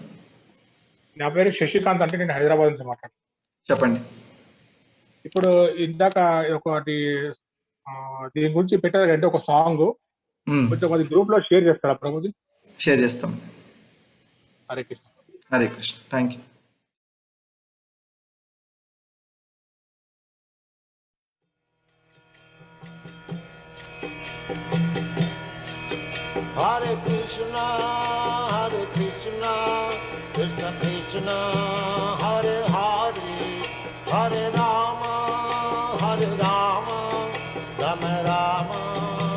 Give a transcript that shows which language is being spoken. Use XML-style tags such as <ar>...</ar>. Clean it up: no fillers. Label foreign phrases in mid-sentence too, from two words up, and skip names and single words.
<te>నా పేరు శశికాంత్, అంటే నేను హైదరాబాద్ నుంచి మాట్లాడుతాను. చెప్పండి. ఇప్పుడు ఇందాక ఒకటి దీని గురించి పెట్టారు అంటే ఒక సాంగ్ కొంచెం అది గ్రూప్ లో షేర్ చేస్తారా ప్రభుజీ? షేర్ చేస్తాం.</te> <sa>హరే కృష్ణ. హరే కృష్ణ.</sa> <en>thank you.</en> <sa>हरे कृष्ण कृष्ण कृष्ण हरे हरे हरे राम राम राम</sa>